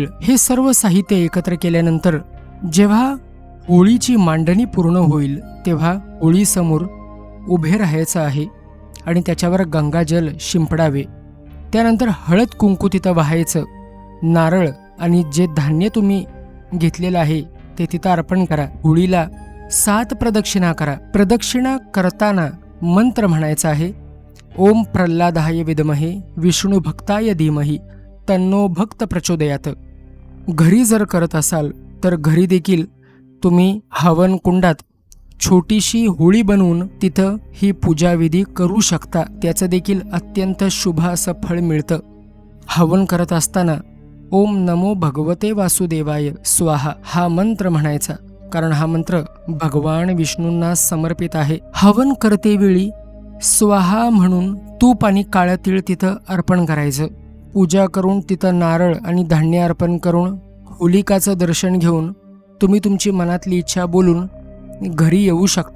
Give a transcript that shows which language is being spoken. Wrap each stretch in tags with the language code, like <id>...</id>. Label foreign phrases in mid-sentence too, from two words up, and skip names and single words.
<mr>हे सर्व साहित्य एकत्र केल्यानंतर जेव्हा होळीची मांडणी पूर्ण होईल तेव्हा होळीसमोर उभे राहायचं आहे आणि त्याच्यावर गंगाजल शिंपडावे। त्यानंतर हळद कुंकू तिथं वाहायचं, नारळ आणि जे धान्य तुम्ही घेतलेलं आहे ते तिथं अर्पण करा। होळीला 7 प्रदक्षिणा करा। प्रदक्षिणा करताना मंत्र म्हणायचा आहे,</mr> <sa>ओम प्रल्हादाय विद्महे विष्णू भक्ताय धीमहि तन्नो भक्त प्रचोदयात।</sa> <mr>घरी जर करत असाल तर घरी देखील तुम्ही हवन कुंडात छोटीशी होळी बनवून तिथं ही पूजाविधी करू शकता, त्याचं देखील अत्यंत शुभ असं फळ मिळतं। हवन करत असताना</mr> <sa>ओम नमो भगवते वासुदेवाय स्वाहा</sa> <mr>हा मंत्र म्हणायचा, कारण हा मंत्र भगवान विष्णूंना समर्पित आहे। हवन करतेवेळी स्वाहा म्हणून तूप आणि काळं तीळ तिथं अर्पण करायचं। पूजा करून तिथं नारळ आणि धान्य अर्पण करून होलिकाचं दर्शन घेऊन तुम्ही तुमची मनातली इच्छा बोलून घरी येऊ शकता।</mr>